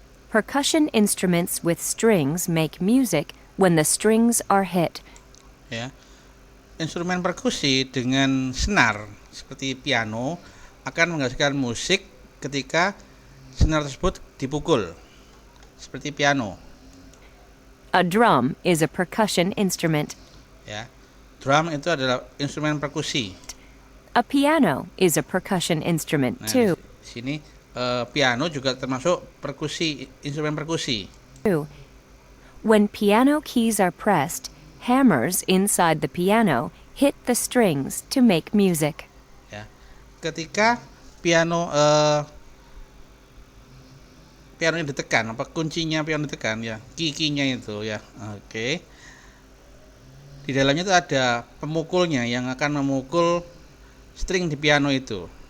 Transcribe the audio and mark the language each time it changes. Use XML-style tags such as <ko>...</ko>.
<en>Percussion instruments with strings make music when the strings are hit.</en> <id>Ya, instrumen perkusi dengan senar seperti piano akan menghasilkan musik ketika senar tersebut dipukul, seperti piano.</id> <en>A drum is a percussion instrument.</en> <id>Ya, drum itu adalah instrumen perkusi.</id> <en>A piano is a percussion instrument Nah, too.</en> <id>di sini piano juga termasuk perkusi, instrumen perkusi.</id> <en>When piano keys are pressed, hammers inside the piano hit the strings to make music.</en> <id>Ya, ketika piano ini ditekan, apa kuncinya piano ditekan ya, kikinya itu ya. Oke. Di dalamnya itu ada pemukulnya yang akan memukul string di piano itu.</id>